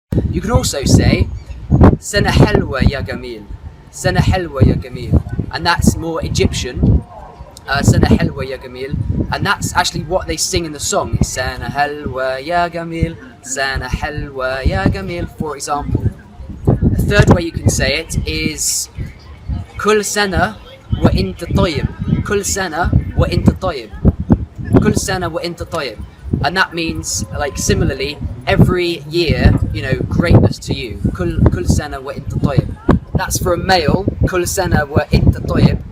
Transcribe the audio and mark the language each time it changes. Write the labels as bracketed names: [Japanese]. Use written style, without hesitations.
[English] You can also say [Arabic] سنة حلوة يا جميل. سنة حلوة يا جميل. [English] And that's more Egyptian. [Arabic] سنة حلوة يا جميل. [English] And that's actually what they sing in the song. [Arabic] سنة حلوة يا جميل. سنة حلوة يا جميل, [English] for example. The third way you can say it is [Arabic] كل سنة وأنت طيب. كل سنة وأنت طيب. كل سنة وأنت طيب. [English] And that means, like, similarly, every year, you know, greatness to you. [Arabic] كل سنة وأنت طيب. [English] That's for a male. [Arabic] كل سنة وأنت طيب.